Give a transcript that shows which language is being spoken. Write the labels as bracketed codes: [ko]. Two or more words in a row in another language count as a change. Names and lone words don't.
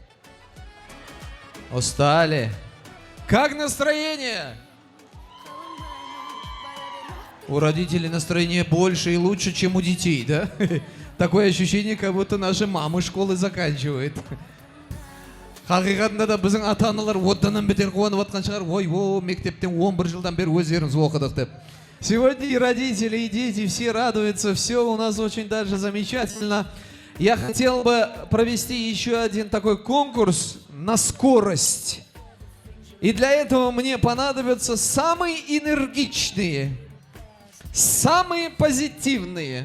[ru] Устали. Как настроение? У родителей настроение больше и лучше, чем у детей, да? Такое ощущение, как будто наши мамы школы заканчивают. [kk] Хақиқатында да біздің ата-аналар оттанан бетер қуанып атқан шығар. Ой, мектептен 11 жылдан бері өздеріңіз оқыдық деп. [ru] Сегодня и родители, и дети все радуются, все у нас очень даже замечательно. Я хотел бы провести еще один такой конкурс на скорость. И для этого мне понадобятся самые энергичные, самые позитивные.